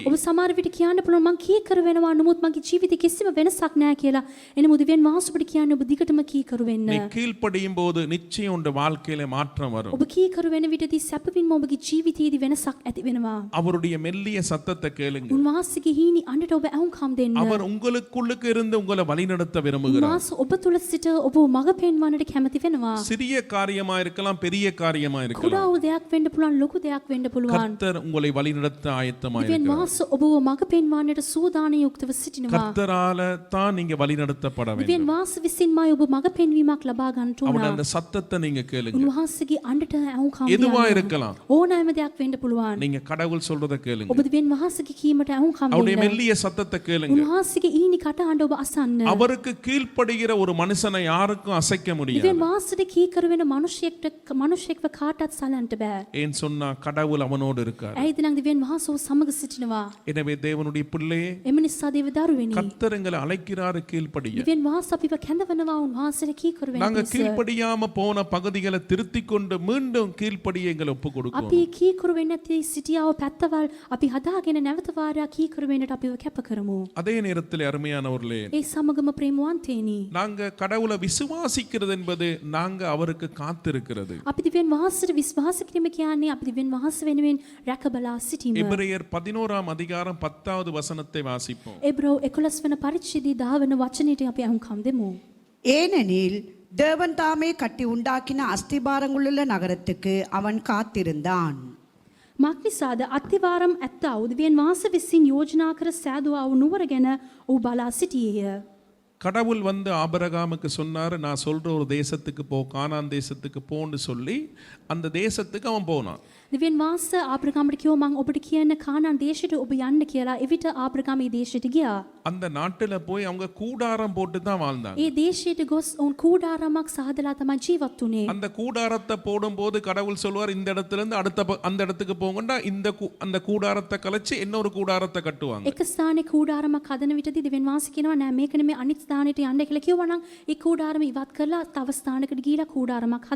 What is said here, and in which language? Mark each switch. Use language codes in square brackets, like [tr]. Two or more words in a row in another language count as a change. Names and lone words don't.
[si] ඔබ සමහර විට කියන්න පුළුවන් මං කීකරු වෙනවා නමුත් මගේ ජීවිතේ කිසිම වෙනසක් නැහැ කියලා. එනමුත් දෙවියන් වහන්සේ ඔබට කියන්නේ ඔබ දිගටම කීකරු වෙන්න. [ta] நீ கீழ்ப்படியும் போது நிச்சயம் உன் வாழ்க்கையில மாற்றம் வரும். [si] ඔබ කීකරු වෙන විටදී සැපවින්ම ඔබගේ ජීවිතයේදී වෙනසක් ඇති වෙනවා. [ta] அவருடைய மெல்லிய சத்தத்தை கேளுங்க. [si] උන්වහන්සේගේ හීනි අඬට ඔබ ඇහුම්කම් දෙන්න. [ta] அவர் உங்களுக்குள்ளுக்கு இருந்து உங்களை வழிநடத்த விரும்புகிறார். [si] උන්වහන්සේ ඔබ තුල සිට ඔබ මඟ පෙන්වන්නට කැමති වෙනවා. [ta] சிறிய காரியமா இருக்கலாம், பெரிய காரியமா [si] කුඩා [ta] இருக்கலாம். [si] වූ දෙයක් වෙන්න පුළුවන්, ලොකු දෙයක් වෙන්න පුළුවන්. [ta] கர்த்தர் உங்களை வழிநடத்த ஆயத்தமா [si] දෙවියන් [ta] இருக்கிறார். [si] වහන්සේ ඔබව මඟ පෙන්වන්නට සූදානම් යුක්තව සිටිනවා. [ta] கர்த்தரால தான் நீங்க வழிநடத்தப்பட வேண்டும். [si] දෙවියන් වහන්සේ විසින්මයි ඔබ මඟ පෙන්වීමක් ලබා ගන්නට [ta] அவருடைய [si] උනා. [ta] அந்த சத்தத்தை நீங்க கேளுங்க. [si] උන්වහන්සේගේ අඬට ඇහුම්කම් [ta] எதுவா [si] දෙන්න. [ta] இருக்கலாம். [si] ඕනෑම දෙයක් වෙන්න පුළුවන්. [ta] நீங்க கடவுள் சொல்றத கேளுங்க. [si] ඔබ දෙවියන් වහන්සේගේ කීමට ඇහුම්කම් [ta] அவருடைய [si] දෙන්න. [ta] மெல்லிய சத்தத்தை கேளுங்க. [si] උන්වහන්සේගේ ඊනි කට අඬ ඔබ අසන්න. [ta] அவருக்கு கீழ்ப்படுகிற ஒரு மனுஷனை யாருக்கும் அசைக்க முடியாது. [si] දෙවියන් වහන්සේට කීකරු වෙන මිනිසෙක්ව කාටවත් සලන්න බෑ. [ta] ஏன் சொன்னா கடவுள் அவனோடு இருக்கார். [si] ඇයිද නම් දෙවියන් වහන්සේ ඔබ සමග සිටිනවා. [ta] எனவே தேவனுடைய பிள்ளையே, [si] එම නිසා දේව දරුවෙනි. [ta] கர்த்தர் எங்களை அழைக்கிறாரு கீழ்ப்படிய. [si] දෙවියන් වහන්සේ අපිව කැඳවනවා උන්වහන්සේට කීකරු වෙන්න. [ta] நாங்க [si] පිණිස. [ta] கீழ்ப்படியாம போன பகுதிகளை திருத்திக் கொண்டு மீண்டும் கீழ்ப்படிய எங்களை ஒப்பு கொடுக்கிறோம். [si] අපි කීකරු වෙන්නේ නැති සිටියාව පැත්තවල් අපි හදාගෙන නැවත වාරයක් කීකරු වෙන්නට අපිව කැප කරමු. [ta] அதே நேரத்தில் அருமையானவர்களே, [si] ඒ සමගම ප්‍රේමවන්තේනි. [ta] நாங்க கடவுளை விசுவாசிக்கிறது என்பது நாங்க அவருக்கு காத்திருக்கிறது. [si] අපි දෙවියන් වහන්සේට විශ්වාස කිරීම කියන්නේ අපි දෙවියන් වහන්සේ වෙනුවෙන් රැකබලා සිටීම. [ta] எபிரேயர் 11 அதிகாரம் 10வது வசனத்தை வாசிப்போம். [si] එබ්‍රෝ 11 වන පරිච්ඡේදයේ 10 වන වචනයට අපි අහුම්කම් දෙමු. [ta] ஏனெனில் தேவன் தாமே கட்டி உண்டாக்கின அஸ்திபாரங்களுள்ள நகரத்துக்கு அவன் காத்திருந்தான். [si] මක්නිසාද අත්තිවාරම් ඇත්තා වූ දෙවියන් වහන්සේ විසින් යෝජනා කර සෑදුවා වූ නුවර ගැන ඔහු බලා සිටියේය. [ta] கடவுள் வந்து ஆபிரகாமுக்கு சொன்னாரு, நான் சொல்ற ஒரு தேசத்துக்கு போ, கானான் தேசத்துக்கு போன்னு சொல்லி அந்த தேசத்துக்கு அவன் போனான். [si] දෙවියන් වහන්සේ ආබ්‍රහාමට කිව්වා මං ඔබට කියන කානාන් දේශයට ඔබ යන්න කියලා. එවිට ආබ්‍රහාම ඒ දේශයට ගියා. [ta] அந்த நாட்டுல போய் அவங்க கூடாரம் போட்டு தான் வாழ்ந்தாங்க. [si] ඒ දේශයට ගොස් ඔවුන් කූඩාරමක් සහදලා තමයි ජීවත් වුනේ. [ta] அந்த கூடாரத்தை போடும்போது கடவுள் சொல்வார் இந்த இடத்துல இருந்து அந்த இடத்துக்கு போங்கண்டா அந்த கூடாரத்தை கலைச்சு இன்னொரு கூடாரத்தை கட்டுவாங்க. [si] එක ස්ථානයේ කූඩාරමක් හදන විටදී දෙවියන් වහන්සේ කියනවා නෑ මේක නෙමෙයි අනිත් ස්ථානෙට යන්න කියලා කිව්වා නම් ඒ කූඩාරම ඉවත් කරලා තව ස්ථානයකට ගිහිලා කූඩාරමක් හදා